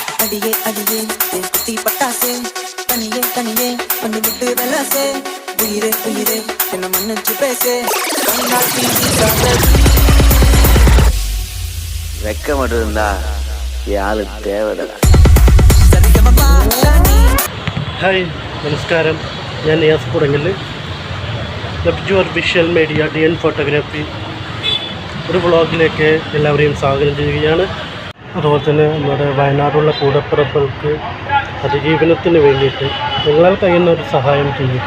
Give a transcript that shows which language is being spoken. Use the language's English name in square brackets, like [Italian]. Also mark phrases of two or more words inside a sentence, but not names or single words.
[Tamil] அடியே அடியே தீ பட்டாசே தனியே தனியே பண்ணி விட்டு வெலாசே உயிரே உயிரே என்ன மன்னிச்சு பேசே வெக்க மட்டும் இருந்தா யாரு தேவைடா. [Malayalam] ഹായ് നമസ്കാരം, ഞാൻ നിയാസ് കുടങ്ങൽ. ലവ് യുവർ വിഷ്വൽ മീഡിയ DN ഫോട്ടോഗ്രാഫി ഒരു വ്ളോഗിലേക്ക് എല്ലാവരെയും സ്വാഗതം ചെയ്യുകയാണ്. അതുപോലെ തന്നെ നമ്മുടെ വയനാടുള്ള കൂടപ്പിറപ്പുകൾക്ക് അതിജീവനത്തിന് വേണ്ടിയിട്ട് നിങ്ങളാൽ കഴിയുന്ന ഒരു സഹായം ചെയ്യുക.